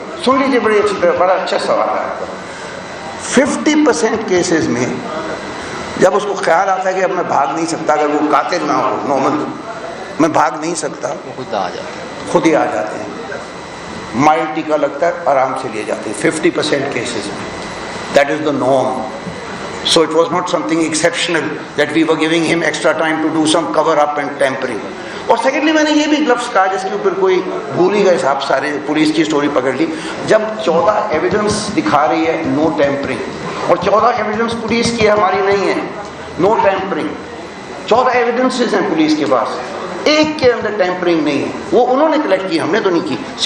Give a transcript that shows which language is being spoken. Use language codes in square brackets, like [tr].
[hi] सुन लीजिए बड़ी अच्छी तरह, बड़ा अच्छा सवाल है आपका। 50% केसेस में जब उसको ख्याल आता है कि अब मैं भाग नहीं सकता, अगर वो कातिल ना हो नॉर्मल, मैं भाग नहीं सकता, वो खुद आ जाता है, खुद ही आ जाते हैं, माइल्ड टीका लगता है, आराम से लिए जाते हैं 50% केसेस में। [en] That is the norm. So it was not something exceptional that we were giving him extra time to do some cover up and tampering. [hi] और सेकेंडली मैंने ये भी लफ्ज़ कहा जिसके ऊपर कोई भूल ही गए साहब, सारे पुलिस की स्टोरी पकड़ ली। जब 14 एविडेंस दिखा रही है [en] no tampering, [hi] और 14 एविडेंस पुलिस की हमारी नहीं है, नो टैंपरिंग, 14 एविडेंसेस हैं पुलिस के पास, एक के अंदर टैंपरिंग नहीं है, वो उन्होंने कलेक्ट की, हमने तो नहीं की।